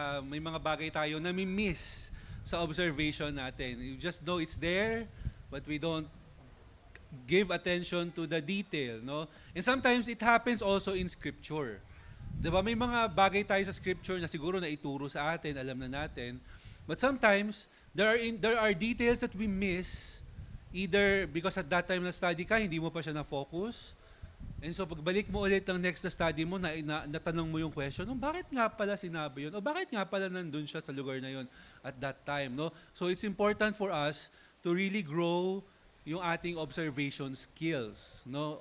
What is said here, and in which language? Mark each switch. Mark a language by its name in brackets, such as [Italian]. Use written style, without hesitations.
[Filipino] May mga bagay tayo na mi-miss sa observation natin. [English] You just know it's there, but we don't give attention to the detail. No? And sometimes it happens also in Scripture. [Filipino] Diba, may mga bagay tayo sa Scripture na siguro na ituro sa atin, alam na natin. [English] But sometimes, there are details that we miss. Either because at that time [Filipino] na study ka, hindi mo pa siya na-focus. And so pagbalik mo ulit ng next na study mo, natanong mo yung question, bakit nga pala sinabi yun? O bakit nga pala nandun siya sa lugar na yun [English] at that time? No? So it's important for us to really grow [Filipino] yung ating [English] observation skills. No?